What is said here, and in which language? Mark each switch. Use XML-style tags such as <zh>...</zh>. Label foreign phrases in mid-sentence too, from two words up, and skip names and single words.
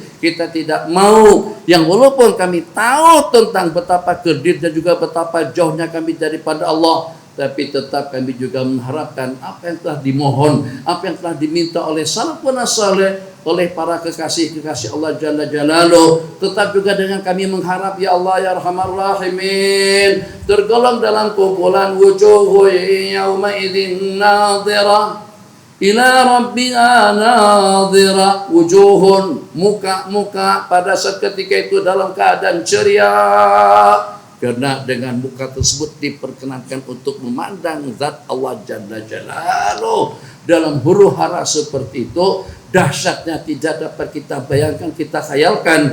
<ms>Kita tidak mau yang walaupun kami tahu tentang betapa kerdil dan juga betapa jauhnya kami daripada Allah, tapi tetap kami juga mengharapkan apa yang telah dimohon, apa yang telah diminta oleh salafun saleh, oleh para kekasih-kekasih</ms> <ar>الله جل جلاله.</ar> <ms>Tetap juga dengan kami mengharap,</ms> <ar>يا الله يا أرحم الراحمين,</ar> <ms>tergolong dalam kumpulan</ms> <ar>وجوه يومئذ ناضرة إلى ربها ناظرة,</ar> <ms>wujuhun, muka-muka pada saat ketika itu dalam keadaan ceria, karena dengan muka tersebut diperkenankan untuk memandang zat</ms> <ar>الله جل جلاله.</ar> <ms>Dalam huru-hara seperti itu, dahsyatnya tidak dapat kita bayangkan, kita khayalkan.</ms>